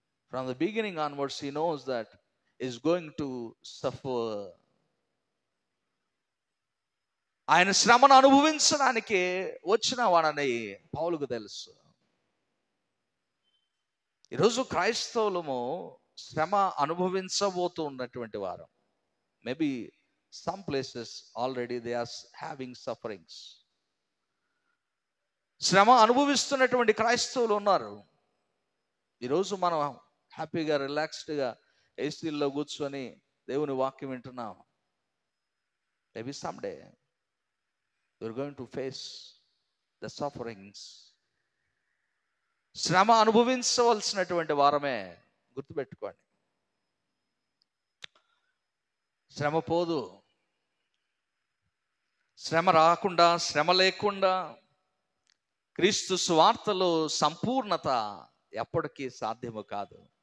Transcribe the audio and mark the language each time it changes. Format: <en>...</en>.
<en>From the beginning onwards he knows that is going to suffer.</en> <te>ఆయన శ్రమను అనుభవించడానికి వచ్చిన వాడని పౌలుకు తెలుసు. ఈరోజు క్రైస్తవులము శ్రమ అనుభవించబోతూ ఉన్నటువంటి వారు.</te> <en>Maybe some places already they are having sufferings.</en> <te>శ్రమ అనుభవిస్తున్నటువంటి క్రైస్తవులు ఉన్నారు. ఈరోజు మనం హ్యాపీగా రిలాక్స్డ్గా ఏసీల్లో కూర్చొని దేవుని వాక్యం వింటున్నాం.</te> <en>Maybe someday you're going to face the sufferings.</en> <te>శ్రమ అనుభవించవలసినటువంటి వారమే, గుర్తుపెట్టుకోండి. శ్రమ పోదు. శ్రమ రాకుండా, శ్రమ లేకుండా క్రీస్తు సువార్తలో సంపూర్ణత ఎప్పటికీ సాధ్యము కాదు.</te>